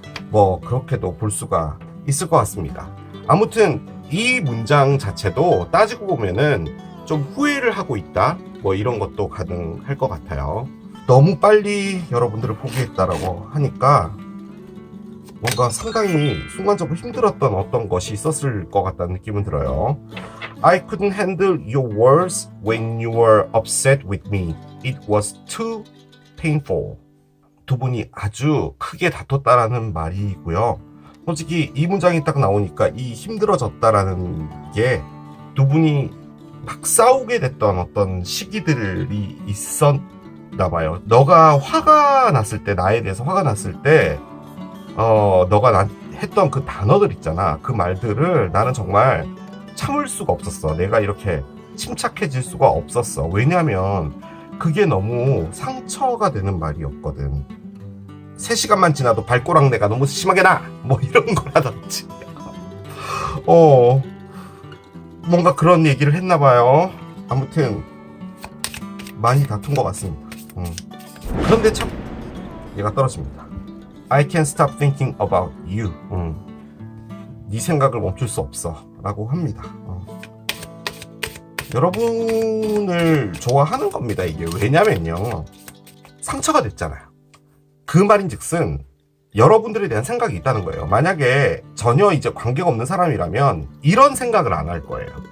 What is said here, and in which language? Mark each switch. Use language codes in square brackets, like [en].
[ko] 뭐 그렇게도 볼 수가 있을 것 같습니다. 아무튼 이 문장 자체도 따지고 보면은 좀 후회를 하고 있다? 뭐 이런 것도 가능할 것 같아요. 너무 빨리 여러분들을 포기했다라고 하니까 뭔가 상당히 순간적으로 힘들었던 어떤 것이 있었을 것 같다는 느낌은 들어요. [en] I couldn't handle your words when you were upset with me. It was too painful. [ko] 두 분이 아주 크게 다퉜다라는 말이고요. 솔직히 이 문장이 딱 나오니까 이 힘들어졌다라는 게 두 분이 막 싸우게 됐던 어떤 시기들이 있었나 봐요. 너가 화가 났을 때, 나에 대해서 화가 났을 때 너가 했던 그 단어들 있잖아. 그 말들을 나는 정말 참을 수가 없었어. 내가 이렇게 침착해질 수가 없었어. 왜냐면 그게 너무 상처가 되는 말이었거든. 3시간만 지나도 발꼬락내가 너무 심하게 나! 뭐 이런 거라든지 뭔가 그런 얘기를 했나봐요. 아무튼 많이 다툰 것 같습니다. 그런데 참 얘가 떨어집니다. [en] I can't stop thinking about you. [ko] 네 생각을 멈출 수 없어 라고 합니다. 여러분을 좋아하는 겁니다. 이게 왜냐면요, 상처가 됐잖아요. 그 말인즉슨 여러분들에 대한 생각이 있다는 거예요. 만약에 전혀 이제 관계가 없는 사람이라면 이런 생각을 안 할 거예요.